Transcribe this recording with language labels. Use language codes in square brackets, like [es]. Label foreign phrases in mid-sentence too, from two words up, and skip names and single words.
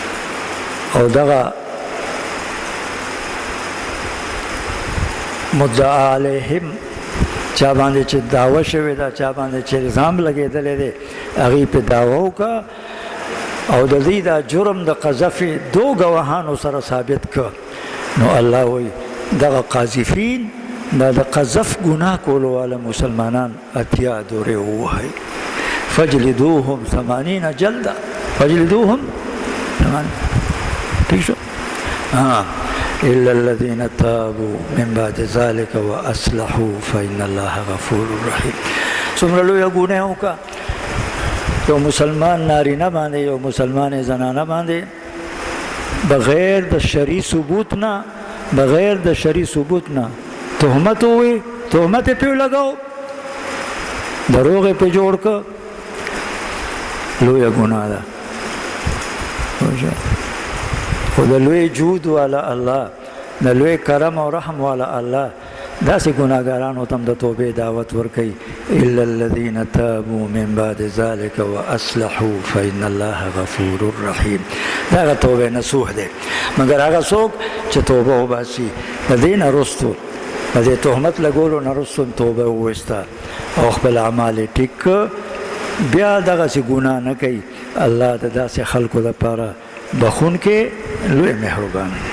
[ps] او دغه [ar] مدعا علیهم [ps] چا باندې چې دعوه شوې ده، چا باندې چې الزام لګېدلی دی، هغې پې دعوه وکړه او د دې دا جرم د قذف دو ګواهانو سره ثابت کړ. نو الله وایي دغه قاذفین دا د قذف ګناه کولو والا مسلمانان 80 دورې ووهئ. [ar] فجلدوهم 80 جلده، فجلدوهم 80. [ps] ٹھیک شو؟ [ar] إلا الذين تابوا من بعد ذلك وأصلحوا فإن الله غفور رحيم. [ps] څومره لویه ګناه وکړه یو مسلمان نارینه باندې، یو مسلمان زنانه باندې، بغیر د شرعي ثبوت نه، بغیر د شرعي ثبوت نه تهمت ووي، تهمت یې پې لګاو، دروغ یې پې جوړ کړ، لویه ګناه ده. خو د لوی جود والا الله، د لوی کرم او رحم والا الله داسې ګناهګارانو ته هم د توبې دعوت ورکوي. [ar] الا الذین تابوا من بعد ذلك واصلحوا فإن الله غفور رحیم. [ps] دغه توبې نصوح دی، مګر هغه څوک چې توبه وباسي د دې نه وروستو، د دې تهمت لګولو نه وروستو توبه وویسته او خپل اعمال یې ټیک کړه، بیا دغسې ګناه نه کوي. الله د داسې خلکو لپاره بخونکی لوی مهربان.